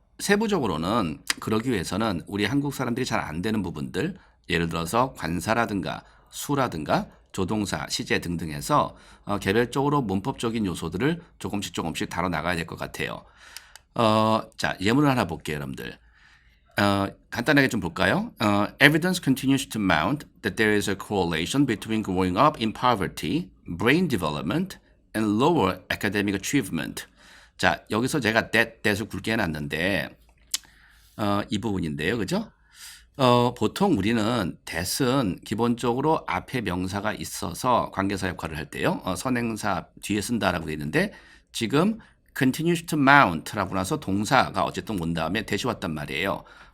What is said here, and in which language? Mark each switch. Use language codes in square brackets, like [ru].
[ko] 세부적으로는 그러기 위해서는 우리 한국 사람들이 잘 안 되는 부분들, 예를 들어서 관사라든가 수라든가 조동사, 시제 등등 해서 개별적으로 문법적인 요소들을 조금씩 다뤄 나가야 될 것 같아요. 자, 예문을 하나 볼게요, 여러분들. 간단하게 좀 볼까요? [en] Evidence continues to mount that there is a correlation between growing up in poverty, brain development, and lower academic achievement. [ko] 자, 여기서 제가 that을 굵게 해놨는데, 이 부분인데요, 그죠? 보통 우리는 that은 기본적으로 앞에 명사가 있어서 관계사 역할을 할 때요. 선행사 뒤에 쓴다라고 되어 있는데 지금 [en] continues to mount [ko] 라고 나서 동사가 어쨌든 온 다음에 that이 왔단 말이에요.